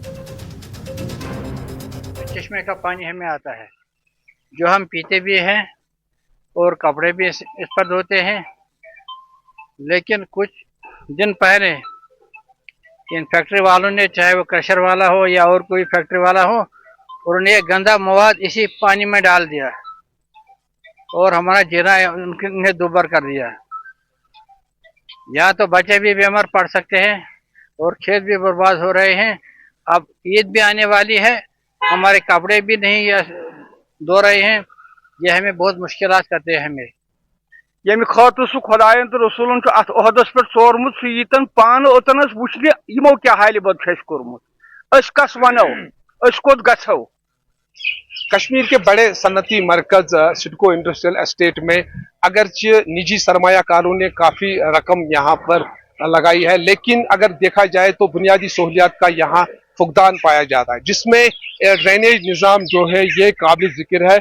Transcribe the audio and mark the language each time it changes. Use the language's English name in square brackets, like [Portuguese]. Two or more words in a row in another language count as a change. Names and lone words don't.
[Urdu] چشمے کا پانی ہمیں آتا ہے جو ہم پیتے بھی ہیں اور کپڑے بھی اس پر دھوتے ہیں، لیکن کچھ دن پہلے ان فیکٹری والوں نے، چاہے وہ کرشر والا ہو یا اور کوئی فیکٹری والا ہو، انہوں نے گندا مواد اسی پانی میں ڈال دیا اور ہمارا جینا انہیں دوبھر کر دیا. یہاں تو بچے بھی بیمار پڑ سکتے ہیں اور کھیت بھی برباد ہو رہے ہیں. اب عید بھی آنے والی ہے، ہمارے کپڑے بھی نہیں دھو رہے ہیں، یہ ہمیں بہت مشکلات کرتے ہیں. हमें [Kashmiri] यमि खतर सह खुदायन तो रसूलन अत ओहदस पे चोरमुत सह यीतन पान ओतनस वुचने यमो क्या हाल बद कोर्मुत, अस कस वनो, अस कोत गछो। [Urdu] کشمیر کے بڑے صنعتی مرکز سڈکو انڈسٹریل اسٹیٹ میں اگرچہ نجی سرمایہ کاروں نے کافی رقم یہاں پر لگائی ہے، لیکن اگر دیکھا جائے تو بنیادی سہولیات کا یہاں فقدان پایا جاتا ہے، جس میں ڈرینیج نظام جو ہے یہ قابل ذکر ہے.